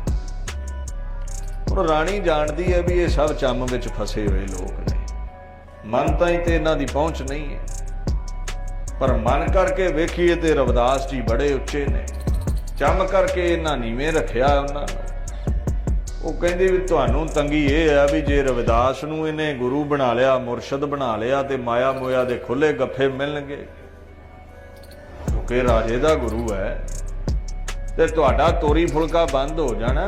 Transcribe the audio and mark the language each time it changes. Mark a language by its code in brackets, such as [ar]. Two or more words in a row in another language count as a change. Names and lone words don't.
[pa] ਔਰ ਰਾਣੀ ਜਾਣਤੀ ਹੈ ਵੀ ਯੇ ਸਭ ਚੰਮ ਵਿਚ ਫਸੇ ਹੋਏ ਲੋਕ ਨੇ, ਮਨ ਤਾਈਂ ਤੇ ਇਨ੍ਹਾਂ ਦੀ ਪਹੁੰਚ ਨਹੀਂ ਹੈ, ਪਰ ਮਨ ਕਰਕੇ ਵੇਖੀਏ ਤੇ ਰਵਿਦਾਸ ਜੀ ਬੜੇ ਉੱਚੇ ਨੇ, ਚੰਮ ਕਰਕੇ ਇਨ੍ਹਾਂ ਨੀਵੇਂ ਰੱਖਿਆ ਉਨ੍ਹਾਂ ਨੂੰ। ਉਹ ਕਹਿੰਦੀ ਵੀ ਤੁਹਾਨੂੰ ਤੰਗੀ ਇਹ ਹੈ ਵੀ ਜੇ ਰਵਿਦਾਸ ਨੂੰ ਇਹਨੇ ਗੁਰੂ ਬਣਾ ਲਿਆ, ਮੁਰਸ਼ਦ ਬਣਾ ਲਿਆ ਤੇ ਮਾਇਆ ਮੋਇਆ ਦੇ ਖੁੱਲੇ ਗੱਫੇ ਮਿਲਣਗੇ, ਕਿਉਂਕਿ ਰਾਜੇ ਦਾ ਗੁਰੂ ਹੈ ਤੇ ਤੁਹਾਡਾ ਤੋਰੀ ਫੁਲਕਾ ਬੰਦ ਹੋ ਜਾਣਾ।